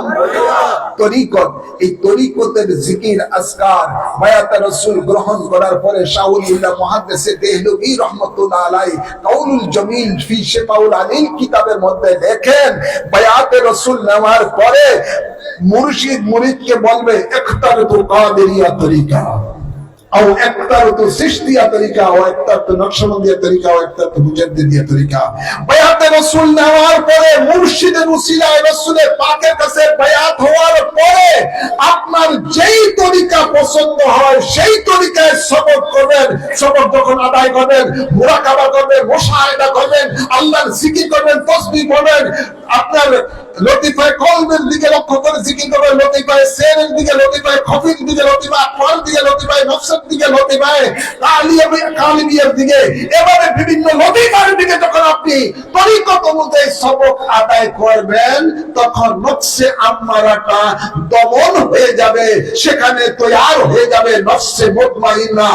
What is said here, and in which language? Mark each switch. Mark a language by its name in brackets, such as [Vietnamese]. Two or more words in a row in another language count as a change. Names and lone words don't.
[Bangla] তরিকত। এই তরিকতের জিকির, আজকার, বায়াত রাসূল গ্রহণ করার পরে শাউলিল্লাহ মুহাদ্দিসে দেহলভী [Arabic] رحمة الله عليه [Bangla] কাউলুল জামিল ফি শিফাউল আলিল কিতাবের মধ্যে লেখেন, বায়াত রাসূল নেওয়ার পরে মুর্শিদ মুরিদকে বলবে, [Arabic] اخترت قادرية طريقة, او اخترت سشتیہ طریقہ, او اخترت نقشبندية طريقة, او اخترت مجددية طريقة. [Bangla] বায়াতে রাসূল নেওয়ার পরে, মুর্শিদের উসিলায় রাসূলের পাকের কাছে বায়াত হওয়ার পরে, আপনার যেই তরিকা পছন্দ হয় সেই তরিকায় সবক করবেন। সবক যখন আদায় করবেন, মুরাকাবা করবেন, মুশাহিদা করবেন, আল্লাহর জিকির করবেন, তাসবিহ করবেন, আপনার লতিফায়ে কলবের দিকে লক্ষ্য করে জিকির করবেন, লতিফায়ে সেরের দিকে, লতিফায়ে খফির দিকে, লতিফায়ে আকওয়াল দিকে, লতিফায়ে নফসের দিকে, লতিফায়ে কালিবিয়ার দিকে, এভাবে বিভিন্ন লতিফার দিকে যখন আপনি তরিকত অনুযায়ী সবক আদায় করবেন, তখন নফসে আম্মারাটা দমন হয়ে যাবে, সেখানে তৈয়ার হয়ে যাবে নফসে মুতমাইন্না।